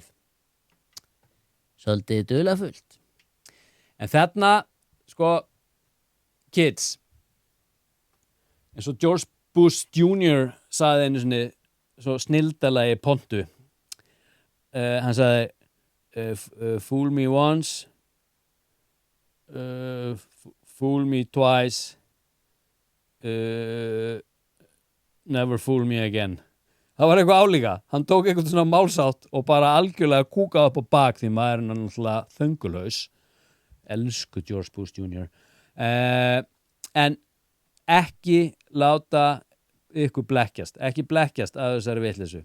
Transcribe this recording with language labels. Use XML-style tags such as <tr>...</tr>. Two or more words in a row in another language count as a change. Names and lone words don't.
<is>Svolítið dularfullt. En þarna, kids, eins og George Bush Jr. sagði einu sinni svo snildalega í pontu. Hann sagði,</is> <en>fool me once, fool me twice, never fool me again.</en> <is>Það var eitthvað álíka. Hann tók eitthvað svona málsátt og bara algjörlega kúkaði upp á bak, því maðurinn er náttúrulega þöngulhaus. Elsku George Bush Jr. En ekki láta ykkur blekkjast. Ekki blekkjast að þessari vitleysu.</is>